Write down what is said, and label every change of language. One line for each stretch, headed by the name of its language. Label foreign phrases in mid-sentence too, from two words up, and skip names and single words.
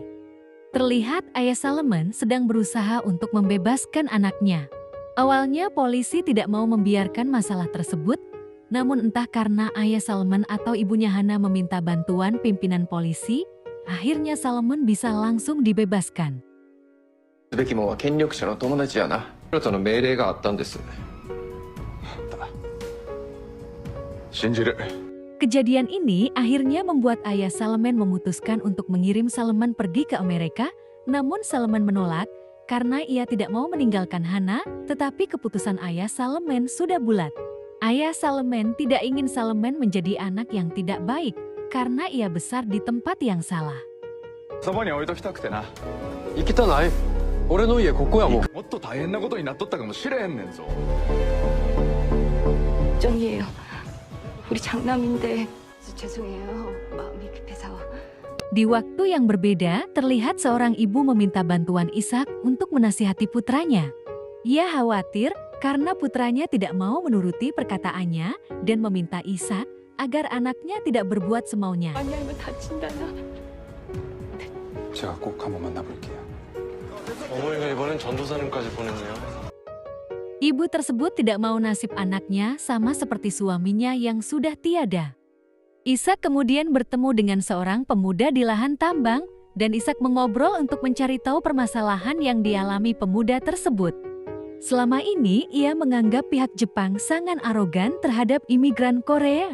Indonesian: Terlihat ayah Salman sedang berusaha untuk membebaskan anaknya. Awalnya polisi tidak mau membiarkan masalah tersebut, namun entah karena ayah Salman atau ibunya Hana meminta bantuan pimpinan polisi, akhirnya Salman bisa langsung dibebaskan.
Japanese: すべきもんは権力者の友達やな。あなたの命令があったんです。信じる。
Indonesian: Kejadian ini akhirnya membuat ayah Salman memutuskan untuk mengirim Salman pergi ke Amerika, namun Salman menolak karena ia tidak mau meninggalkan Hana, tetapi keputusan ayah Salman sudah bulat. Ayah Salman tidak ingin Salman menjadi anak yang tidak baik karena ia besar di tempat yang salah.
Japanese: そばに置いときたくてな。行きたない。俺の家ここやもん。もっと大変なことになっとったかもしれへんねんぞ。
Korean: 걱정이에요. 우리 장남인데 죄송해요. 마음이 급해서.
Indonesian: Di waktu yang berbeda, terlihat seorang ibu meminta bantuan Isak untuk menasihati putranya. Ia khawatir karena putranya tidak mau menuruti perkataannya dan meminta Isak agar anaknya tidak berbuat semaunya.
Korean: 많이 알면 다친다나. 제가 꼭 한번 만나볼게요. 어머니가 이번엔 전도사님까지 보냈네요.
Indonesian: Ibu tersebut tidak mau nasib anaknya sama seperti suaminya yang sudah tiada. Isak kemudian bertemu dengan seorang pemuda di lahan tambang dan Isak mengobrol untuk mencari tahu permasalahan yang dialami pemuda tersebut. Selama ini ia menganggap pihak Jepang sangat arogan terhadap imigran Korea.